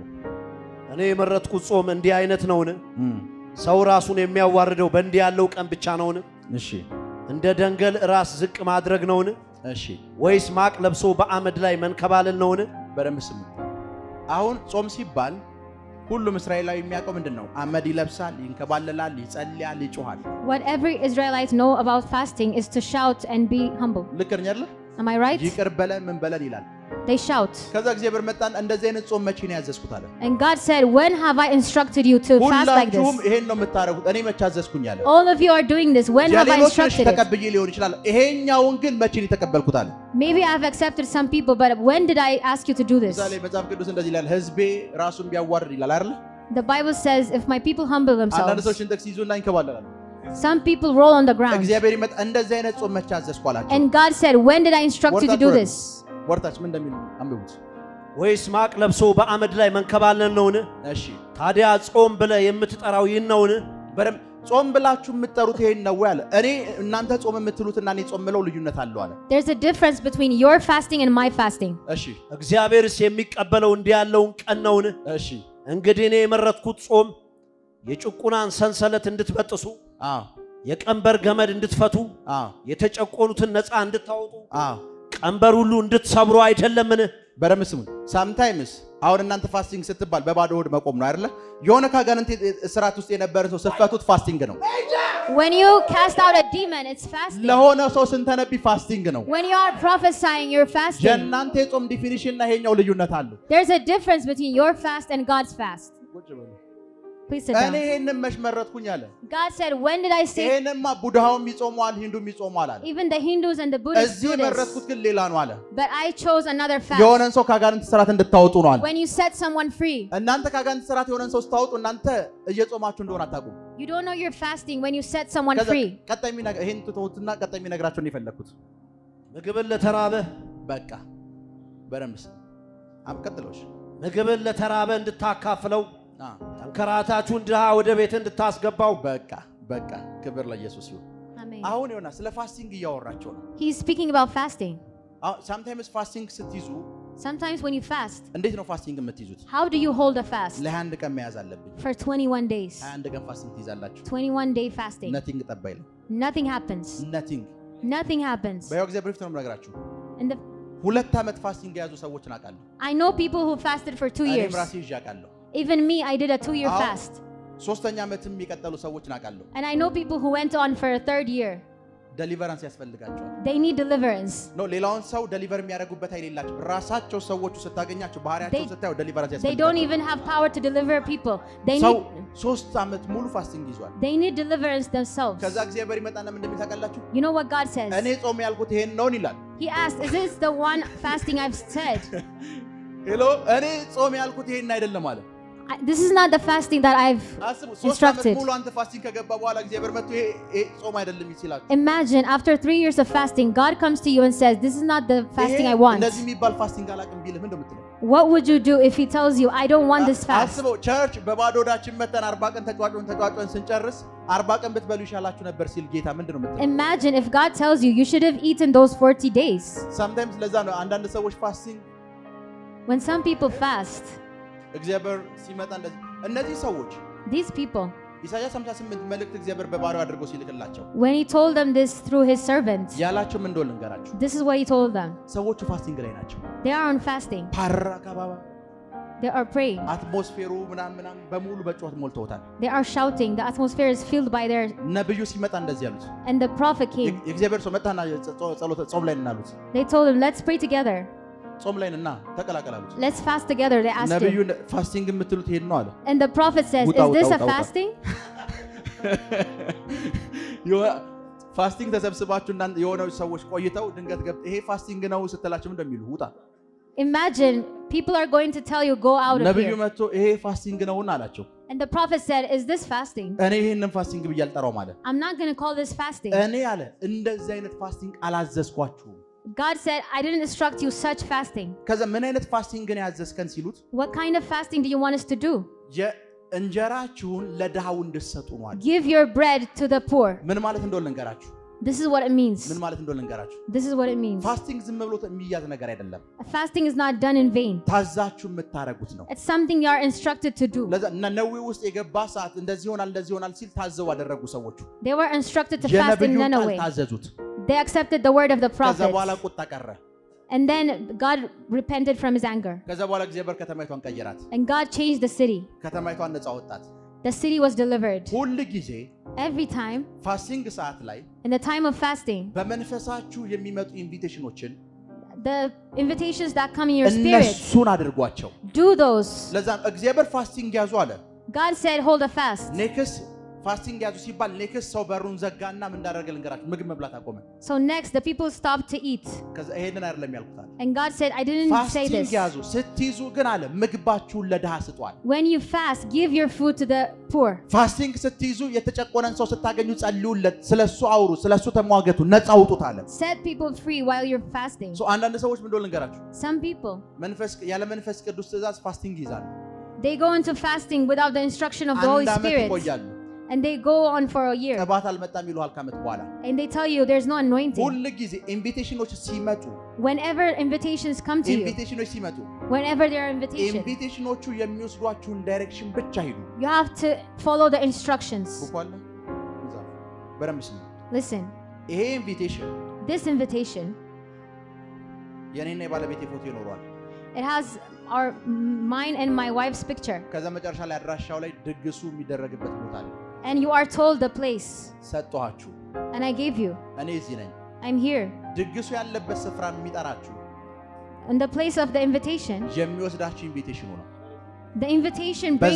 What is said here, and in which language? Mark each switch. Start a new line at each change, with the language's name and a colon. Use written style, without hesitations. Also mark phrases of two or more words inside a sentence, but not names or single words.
Amharic: እኔ የመረጥኩት ጾም እንዲህ አይነት ነውን ሰው ራሱን የሚያዋርደው በእንዲህ ያለው ቀን ብቻ ነውን እሺ እንደ ደንገል ራስ ዝቅ ማድረግ ነውን እሺ ወይስ ማቅ ለብሶ በአመድ ላይ መንከባለል ነውን በደንብ ስሙ አሁን ጾም ሲባል ሁሉም እስራኤላዊ የሚያውቀው ምንድነው አመድ ይለብሳል ይንከባለላል ይጸልያል ይጮሃል
English: What every Israelite know about fasting is to shout and be humble.
Amharic: ልክ ነኝ አይደል
English: Am I right?
Amharic: ይቅር በለን ምን በለን ይላል
English: They shout.
Amharic: ከዛ እግዚአብሔር መጣን እንደዚህ አይነት ጾም መቼ ነው ያዘዝኩት አለ
English: And God said, when have I instructed you to fast like
Amharic: ሁላችሁም
English: this?
Amharic: ይሄን ነው የምታረጉት እኔ መቼ አዘዝኩኝ አለ
English: All of you are doing this. When have I instructed it?
Amharic: ተቀብዬ ሊሆን ይችላል ይሄኛውን ግን መቼ ነው የተቀበልኩት አለ
English: Maybe I have accepted some people, but when did I ask you to do this?
Amharic: ምሳሌ መጽሐፍ ቅዱስ እንደዚህ ይላል ህዝቤ ራሱን ቢያዋርድ ይላል አይደል
English: The Bible says, if my people humble
Amharic: አንዳንድ
English: themselves,
Amharic: ሰዎች እንደዚህ ይዙና ይንከባለላሉ
English: some people roll on the ground.
Amharic: እግዚአብሔር ይመጣ እንደዚህ አይነት ጾም መቼ አዘዝኩ አላቸው
English: And God said, when did I instruct you to do this?
Amharic: ወርታች ምን እንደሚል አንብቡት ወይስ ማቅ ለብሶ በአመድ ላይ መንከባለል ነውን እሺ ታዲያ ጾም ብለህ የምትጠራው ይህን ነውን በደም ጾም ብላችሁ የምትጠሩት ይሄን ነው ያለ እኔ እናንተ ጾም የምትሉትና እኔ ጾም ምለው ልዩነት አለው አለ
English: There's a difference between your fasting and my fasting.
Amharic: እሺ እግዚአብሔርስ የሚቀበለው እንዲህ ያለውን ቀን ነውን እሺ እንግዲህ እኔ የመረጥኩት ጾም የጭቁናን ሰንሰለት እንድትበጥሱ አዎ የቀንበር ገመድ እንድትፈቱ አዎ የተጨቆኑትን ነፃ እንድታወጡ አዎ ቀንበር ሁሉ እንድትሰብሩ አይደለምን በደም ስሙ ሳምታይምስ አሁን እናንተ ፋስቲንግ ስትባል በባዶ ሆድ መቆም ነው አይደለ የሆነ ካጋንንት እስራት ውስጥ የነበረ ሰው ስትፈቱት ፋስቲንግ ነው
English: When you cast out a demon, it's fasting.
Amharic: ለሆነ ሰው ስንተነቢ ፋስቲንግ ነው
English: When you are prophesying, you're fasting.
Amharic: የእናንተ የጾም ዲፊኒሽን እና ይሄኛው ልዩነት አለው
English: There's a difference between your fast and God's fast. Please sit
Amharic: እኔ
English: down.
Amharic: ይሄንን መች መረጥኩኝ አለ
English: God said, when did I say?
Amharic: ይሄንማ ቡድሃውም ይጾማል ሂንዱም ይጾማል አለ
English: Even the Hindus and the Buddhists
Amharic: እዚህ
English: do this.
Amharic: የመረጥኩት ግን ሌላ ነው አለ
English: But I chose another fast.
Amharic: የሆነን ሰው ካጋንንት ስራት እንድታወጡ ነው አለ
English: When you set someone free,
Amharic: እናንተ ካጋንንት ስራት የሆነን ሰው ስታወጡ እናንተ እየጾማችሁ እንደሆነ አታውቁም
English: you don't know you're fasting when you set someone
Amharic: ከዛ
English: free.
Amharic: ቀጣይ የሚነግራ ይሄን ትተውትና ቀጣይ የሚነግራቸው ነው የፈለኩት ምግብን ለተራበ በቃ በረምስ አምቀጥሎሽ ምግብን ለተራበ እንድታካፍለው ተንከራታችሁን ድሃ ወደ ቤት እንድታስገባው በቃ ክብር ለኢየሱስ ይሁን Amen. አሁን ይሆና ስለ ፋስቲንግ እያወራቸው ነው
English: He's speaking about fasting.
Amharic: sometimes ፋስቲንግ ስትይዙ
English: Sometimes when you fast,
Amharic: እንዴት ነው ፋስቲንግ የምትይዙት
English: how do you hold a fast?
Amharic: ለአንድ ቀን መያዝ አለብኝ
English: For 21 days.
Amharic: አንድ ቀን ፋስቲንግ ትይዛላችሁ
English: 21 day fasting.
Amharic: nothing ጠባይለ
English: Nothing happens. Nothing happens.
Amharic: በያው እግዚአብሔር ፊት ነው የምነግራችሁ
English: In the
Amharic: 2 ዓመት ፋስቲንግ የያዙ ሰዎችን አውቃለሁ
English: I know people who fasted for 2 years.
Amharic: እኔም ራሴ ይዣቃለሁ
English: Even me, I did a 2-year fast.
Amharic: ሶስተኛ ዓመትም የሚቀጥሉ ሰዎችን አውቃለሁ።
English: And I know people who went on for a 3rd year.
Amharic: deliverance ያስፈልጋቸዋል።
English: They need deliverance.
Amharic: ነው ሌላውን ሰው deliver የሚያደርጉበት አይደላችሁ። ራሳቸው ሰዎቹ ስታገኛቸው ባህሪያቸው ስታዩ deliverance ያስፈልጋቸዋል።
English: They don't even have power to deliver people. They need 3
Amharic: ዓመት ሙሉ ፋስቲንግ ይዟል።
English: They need deliverance themselves.
Amharic: ከዛ እግዚአብሔር ይመጣና ምን እንደሚታቀላችሁ?
English: You know what God says?
Amharic: እኔ ጾም ያልኩት ይሄን ነው ይላል።
English: He asked, is this the one fasting I've said? Hello,
Amharic: እኔ ጾም ያልኩት ይሄን አይደለም አለ።
English: This is not the fasting that I've instructed. Imagine after 3 years of fasting, God comes to you and says, this is not the fasting I want. What would you do if He tells you, I don't want this fast? Imagine if God tells you, you should have eaten those 40 days. When some people fast,
Amharic: እግዚአብሔር ሲመጣ እነዚህ ሰዎች
English: these people
Amharic: ኢሳይያስ 58 መልእክት እግዚአብሔር በባሪያው አድርጎ ሲልክላቸው
English: when He told them this through His servant
Amharic: ያላቸው ምን እንደሆነ ልንገራችሁ
English: this is what He told them
Amharic: ሰዎቹ ፋስቲንግ ላይ ናቸው
English: they are on fasting they are praying
Amharic: አትሞስፌሩ ምናምን በሙሉ በጩኸት ሞልተውታል
English: they are shouting the atmosphere is filled by their
Amharic: ነብዩ ሲመጣ እንደዚህ ያሉት
English: and the prophet came
Amharic: የእግዚአብሔር ሰው መጣና ጸሎት ጾም ላይ እናሉት
English: they told him let's pray together
Amharic: ጾም ላይ እና ተቀላቀላሉት
English: let's fast together they asked
Amharic: ነብዩ ፋስቲንግ የምትሉት ይሄን ነው አለ
English: and the prophet says is this a fasting
Amharic: ፋስቲንግ ተሰብስባችሁ እና የሆነው ሰዎች ቆይተው ድንገት ይሄ ፋስቲንግ ነው ስትላችሁ እንደሚሉ ውጣ
English: imagine people are going to tell you go out of here
Amharic: ነብዩ መጥቶ ይሄ ፋስቲንግ ነውና አላቸው
English: and the prophet said is this fasting
Amharic: እኔ ይሄንን ፋስቲንግ ብዬ አልጠራው ማለት
English: I'm not going to call this fasting
Amharic: እኔ አለ እንደዚህ አይነት ፋስቲንግ አላዘዝኳችሁ
English: God said, I didn't instruct you such fasting.
Amharic: ከዛ ምን አይነት ፋስቲንግ ነው ያዘዝከን ሲሉት
English: What kind of fasting do you want us to do?
Amharic: እንጀራችሁን ለድሃው እንድትሰጡ ነው አለ
English: Give your bread to the poor.
Amharic: ምን ማለት እንደሆነ ልንገራችሁ
English: This is what it means.
Amharic: ምን ማለት እንደሆነ ልንገራችሁ
English: This is what it means.
Amharic: ፋስቲንግ ዝም ብሎ የሚያዝ ነገር አይደለም
English: Fasting is not done in vain.
Amharic: ታዛችሁ የምታረጉት ነው
English: It's something you are instructed to do.
Amharic: ለዛ ነነዌ ውስጥ የገባ ሰዓት እንደዚህ ይሆናል ሲል ታዘው አደረጉ ሰዎቹ
English: They were instructed to fast in Nineveh.
Amharic: ታዘዙት
English: They accepted the word of the prophet.
Amharic: ከዛ በኋላ ቁጣ ቀረ
English: And then God repented from His anger.
Amharic: ከዛ በኋላ እግዚአብሔር ከተማይቷን ቀየራት
English: And God changed the city.
Amharic: ከተማይቷን ነፃ ወጣት
English: The city was delivered.
Amharic: ሁሉ ጊዜ
English: every time
Amharic: ፋስቲንግ ሰዓት ላይ
English: in the time of fasting
Amharic: በመንፈሳችሁ የሚመጡ ኢንቪቴሽኖችን
English: the invitations that come in your spirit
Amharic: እነሱን አድርጓቸው
English: do those
Amharic: ለዛ እግዚአብሔር ፋስቲንግ ያዙ አለ
English: God said hold a fast next fasting
Amharic: ያዙ ሲባል ኔክስ ሰው በሩን ዘጋና ምን እንዳደረገ ልንገራችሁ ምግብ መብላት አቆመ
English: so next the people stopped to eat
Amharic: ከዛ ይሄንን አይደለም ያልኩት
English: and God said I didn't say this
Amharic: ፋስቲንግ ያዙ ስትይዙ ግን አለ ምግባችሁን ለድሃ ስጧል
English: when you fast give your food to the poor
Amharic: ፋስቲንግ ስትይዙ የተጨቆነን ሰው ስታገኙ ጸልዩለት ስለሱ አውሩ ስለሱ ተሟገቱ ነፃ አውጡት አለ
English: set people free while you're fasting
Amharic: so አንዳንድ ሰዎች ምን እንደሆነ ልንገራችሁ
English: some people
Amharic: ያለ መንፈስ ቅዱስ ትእዛዝ ፋስቲንግ ይዛሉ
English: they go into fasting without the instruction of the Holy Spirit and they go on for a year
Amharic: ቅባት አልመጣም ይሉሃል ከዓመት በኋላ
English: and they tell you there's no anointing
Amharic: ሁሉ ጊዜ ኢንቪቴሽኖች ሲመጡ
English: whenever invitations come to
Amharic: ኢንቪቴሽኖች ሲመጡ
English: whenever there are invitations
Amharic: ኢንቪቴሽኖቹ የሚወስዷችሁን ዳይሬክሽን ብቻ ሂዱ
English: you have to follow the instructions listen
Amharic: ይሄ ኢንቪቴሽን
English: this invitation
Amharic: የኔና የባለቤቴ ፎቶ ይኖረዋል
English: it has mine and my wife's picture
Amharic: ከዛ መጨረሻ ላይ አድራሻው ላይ ድግሱ የሚደረግበት ቦታ አለ
English: and you are told the place
Amharic: ሰጣችሁ
English: and I gave you
Amharic: እኔ እዚህ ነኝ
English: I'm here
Amharic: ድግሱ ያለበት ስፍራ የሚጠራችሁ
English: in the place of the invitation
Amharic: የሚወስዳችሁ ኢንቪቴሽኑ ነው
English: the invitation brings